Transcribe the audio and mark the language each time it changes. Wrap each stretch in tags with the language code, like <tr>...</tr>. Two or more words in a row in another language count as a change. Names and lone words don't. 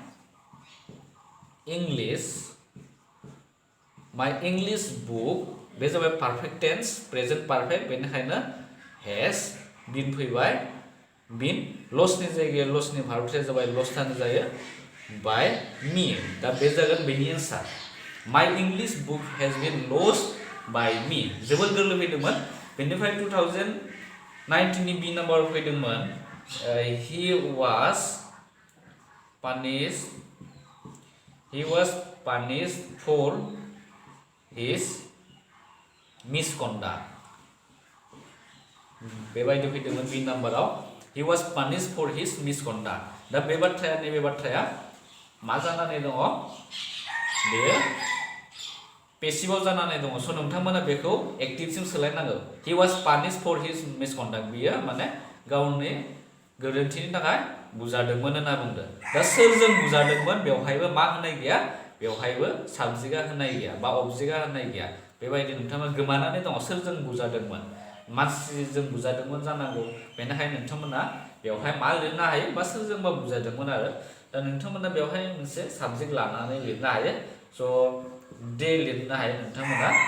<en>English book</en> <brx>बे जाबाय</brx> <en>perfect tense present perfect</en> <brx>बेनिखायनो</brx> <en>has been</en> <brx>फैबाय बिन लसनि जायगायाव लसनि भार्बथिया जाबाय लस थानो जायो</brx> <en>by me</en> <brx>दा बे जागोन बेनि एन्सार</brx> <en>my English book has been lost by me</en> <brx>जोबोर गोरलै फैदोंमोन बेनिफ्राय 2019 नि बि नाम्बाराव फैदोंमोन</brx> <en>he was punished for his misconduct</en> <brx>बेबायदि फैदोंमोन बि नाम्बाराव</brx> <en>he was punished for his misconduct</en> <brx>दा बे बाथ्राया नैबे बाथ्राया मा जानानै दङ बेयो पेसिभाव जानानै दङ स' नोंथांमोना बेखौ एक्टिभसिम सोलायनांगौ</brx> <en>he was punished for his misconduct</en> <brx>बियो माने गावनि गोरोन्थिनि थाखाय बुजादोंमोन होनना बुंदों दा सोरजों बुजादोंमोन बेवहायबो मा होनाय गैया बेवहायबो साबजेक्टआ होनाय गैया बा अबजेक्टआ होनाय गैया बेबायदि नोंथांमोना गोमानानै दङ सोरजों बुजादोंमोन मानसिजों बुजादोंमोन जानांगौ बेनिखायनो नोंथांमोना बेवहाय मा लिरनो हायो बा सोरजोंबा बुजादोंमोन आरो दा नोंथांमोना बेवहाय मोनसे साबजेक्ट लानानै लिरनो हायो स' दे लिरनो हायो नोंथांमोना</brx>